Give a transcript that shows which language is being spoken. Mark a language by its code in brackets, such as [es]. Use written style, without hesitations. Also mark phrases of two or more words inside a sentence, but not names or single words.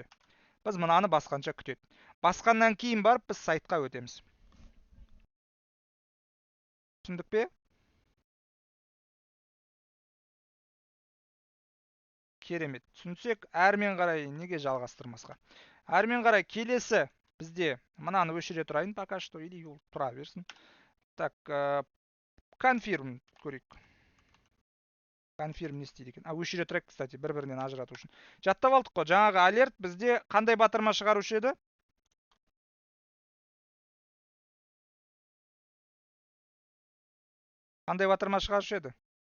[kk] Біз мынаны басқанша күтеді. Басқаннан кейін барып біз сайтқа өтеміз. Түсіндік пе? Керемет. Түсінсек, әрмен қарай неге жалғастырмасқа? Әрмен қарай келесі бізде мынаны өшіре тұрайын [ru] пока что, [kk] или ол тұра берсін. Так, confirm көрейік. Confirm не істейді екен? Өшіре тұрайық, кстати, бір-бірінен ажырату үшін. Жаттап алдық қой, жаңағы алерт бізде қандай батырма шығарушы еді? Қандай батырма шығарушы еді?